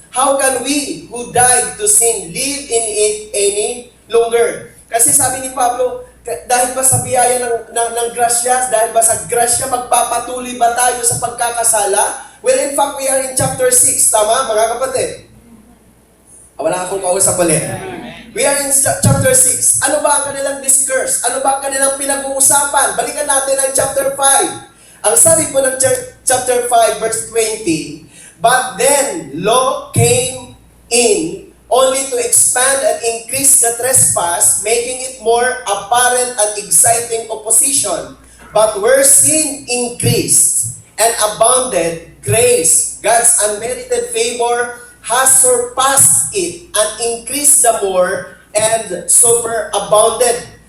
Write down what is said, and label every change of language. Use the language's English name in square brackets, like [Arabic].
[English] How can we who died to sin live in it any longer? [Filipino] Kasi sabi ni Pablo, dahil ba sa biyaya ng grasya, dahil ba sa grasya, magpapatuloy ba tayo sa pagkakasala? [English] Well, in fact, we are in chapter 6. [Filipino] Tama, mga kapatid? Wala akong kausap ulit. [English] We are in chapter 6. [Filipino] Ano ba ang kanilang [English] discourse? [Filipino] Ano ba ang kanilang pinag-uusapan? Balikan natin ang chapter 5. Ang sabi po ng chapter 5, [English] verse 20, but then law came in only to expand and increase the trespass, making it more apparent and exciting opposition. But where sin increased and abounded, grace, God's unmerited favor, has surpassed it and increased the more and superabounded.